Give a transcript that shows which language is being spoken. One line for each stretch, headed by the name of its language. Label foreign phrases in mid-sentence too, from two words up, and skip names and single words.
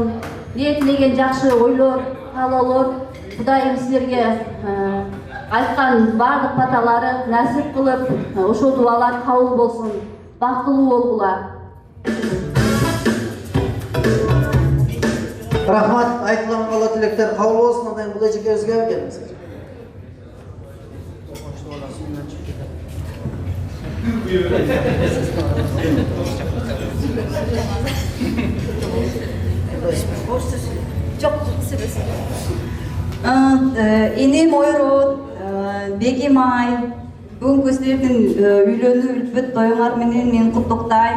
Kyrgyz: Ниетилеген жакшы ойлор, каалоолор Кудайым силерге айткан бардык баталары насип кылып, ошол дуалар кабыл болсун. Бактылуу болгула. Рахмат,
Kazakh: айтылған қала тілектер қабыл болсын. Ондай бұл жеке өзге келіңіз.
Kyrgyz: Инем Ойрот, Бегимай, бүгүнкү силердин үйлөнүү үлпөт тоюңар менен мен куттуктайм.